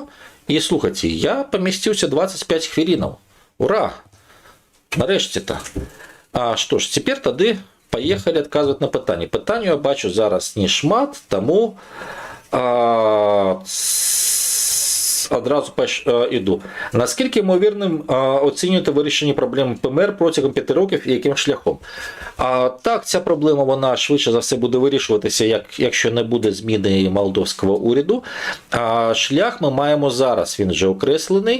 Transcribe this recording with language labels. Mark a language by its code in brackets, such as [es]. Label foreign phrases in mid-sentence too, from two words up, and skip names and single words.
[be] І слухайце, я памясціўся 25 хвілінаў. Ура! Нарэшце-то. Што ж, цяпер тады паехалі адказваць на пытанні. Пытанняў я бачу зараз не шмат, таму адразу іду. [uk] Наскільки ймовірним оцінюєте вирішення проблеми ПМР протягом 5 років і яким шляхом? Так, ця проблема, вона швидше за все буде вирішуватися, якщо не буде зміни молдовського уряду. Шлях ми маємо зараз, він вже окреслений.